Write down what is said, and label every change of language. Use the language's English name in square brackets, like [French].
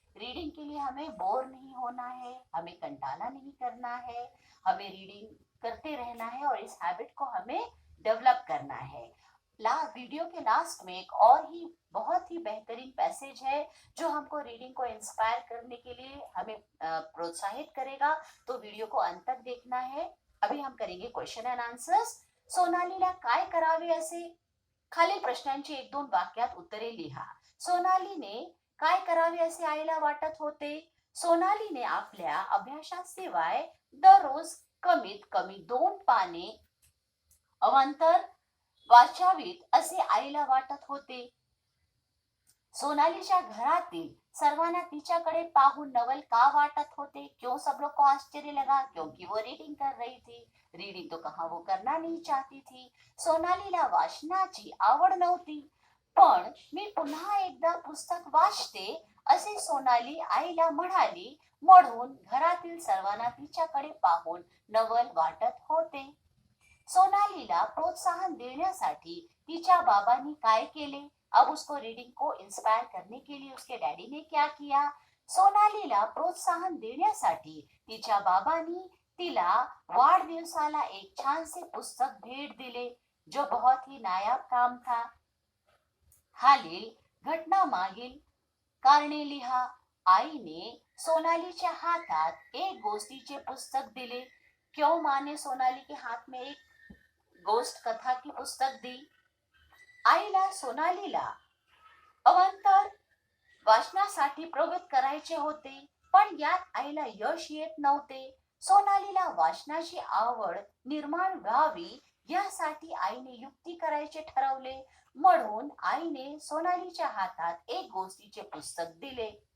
[Hindi] Reading के लिए हमें बोर नहीं होना है, हमें कंटाला नहीं करना है, हमें रीडिंग करते रहना है और इस हैबिट को हमें डेवलप करना है. वीडियो के लास्ट में एक और ही बहुत ही बेहतरीन पैसेज है जो हमको रीडिंग को इंस्पायर करने के लिए हमें प्रोत्साहित करेगा. तो वीडियो को अंत तक देखना है. अभी हम करेंगे क्वेश्चन एंड आन्सर्स. [Marathi] सोनालीला काय करावे असे? खालील प्रश्नांची एक दोन वाक्यात उत्तरे लिहा. सोनालीने काय करावे असे आईला वाटत होते? सोनालीने आपल्या अभ्यासाशिवाय दररोज कमीत कमी 2 पाने अवांतर वाचावीत असे आईला वाटत होते. सोनालीच्या घरातील सर्वांना तिच्याकडे पाहून नवल का वाटत होते? [Hindi] क्यों सब लोग को आश्चर्य लगा? क्योंकि वो रीडिंग कर रही थी. रीडिंग तो कहाँ वो करना नहीं चाहती थी. [Marathi] सोनालीला वाचनाची आवड नव्हती, पण मी पुन्हा एकदा पुस्तक वाचते असे सोनाली आईला म्हणाली, म्हणून घरातील सर्वांना तिच्याकडे पाहून नवल वाटत होते. सोनालीला प्रोत्साहन देण्यासाठी तिच्या बाबांनी काय केले? [Hindi] अब उसको रीडिंग को इंस्पायर करने के लिए उसके डैडी ने क्या किया? [Marathi] सोनालीला प्रोत्साहन देण्यासाठी तिच्या बाबांनी तिला वाढदिवसाला एक छानसे पुस्तक भेट दिले, [Hindi] जो बहुत ही नायाब काम था. [Marathi] खालील घटना मागील कारणे लिहा. आईने सोनालीच्या हातात एक गोष्टीचे पुस्तक दिले. [Hindi] क्यों माँ ने सोनाली के हाथ में एक गोष्ट कथा की पुस्तक दी? [Marathi] आईला सोनालीला अवांतर वाचनासाठी प्रवृत्त करायचे होते, पण यात आईला यश येत नव्हते. सोनालीला वाचनाची आवड निर्माण व्हावी यासाठी आईने युक्ती करायचे ठरवले, म्हणून आईने सोनालीच्या हातात एक गोष्टीचे पुस्तक दिले.